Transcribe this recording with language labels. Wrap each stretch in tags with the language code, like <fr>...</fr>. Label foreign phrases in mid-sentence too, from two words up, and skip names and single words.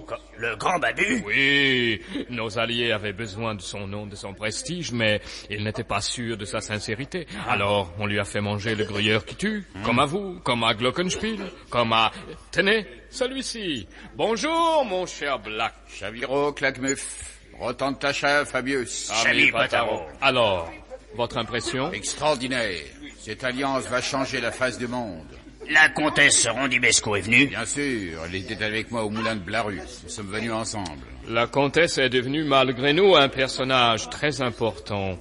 <fr>Le grand Babu? Oui, nos alliés avaient besoin de son nom, de son prestige, mais ils n'étaient pas sûrs de sa sincérité. Alors, on lui a fait manger le gruyère qui tue, comme à vous, comme à Glockenspiel, comme à... Tenez, celui-ci. Bonjour, mon cher Black. Chaviro, Claquemeuf. Retente ta chèvre, Fabius. Chami Pataro. Alors, votre impression? Extraordinaire. Cette alliance va changer la face du monde. La comtesse Rondibesco est venue? Bien sûr, elle était avec moi au moulin de Blarus. Nous sommes venus ensemble. La comtesse est devenue, malgré nous, un personnage très important.</fr>